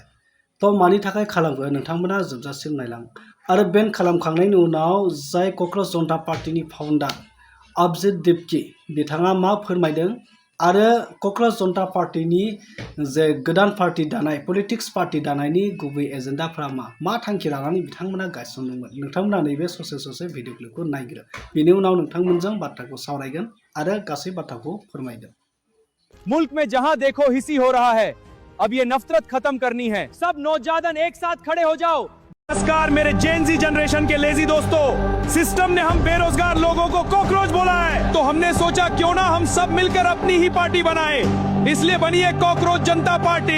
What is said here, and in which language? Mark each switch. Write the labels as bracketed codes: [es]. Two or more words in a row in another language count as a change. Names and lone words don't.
[brx] थ' मानि थाखाय खालामगोन नोंथांमोना जोबजासिम नायलां आरो बेन खालामखांनायनि उनाव जाय क'क्राझ जनता पार्टीनि फाउन्डार अभिजित दिपकि बिथाङा मा फोरमायदों आरो क'क्राझ जनता पार्टीनि जे गोदान पार्टी दानाय [en] politics party [brx] दानायनि गुबै एजेन्डाफ्रा मा थांखि लानानै बिथांमोना गायसनदोंमोन नोंथांमोना नैबे ससे भिडिअ क्लिपखौ नायग्रो बेनि उनाव नोंथांमोनजों बाथ्राखौ सावरायगोन आरो गासै बाथ्राखौ फोरमायगोन। [hi] मुल्क में जहां देखो हिसी हो रहा है, अब ये नफरत खत्म करनी है। सब नौजवान एक साथ खड़े हो जाओ। नमस्कार मेरे [en] GenZ generation [hi] के लेजी दोस्तों, सिस्टम ने हम बेरोजगार लोगों को कॉकरोच बोला है, तो हमने सोचा क्यों ना हम सब मिलकर अपनी ही पार्टी बनाए, इसलिए बनी है कॉकरोच जनता पार्टी।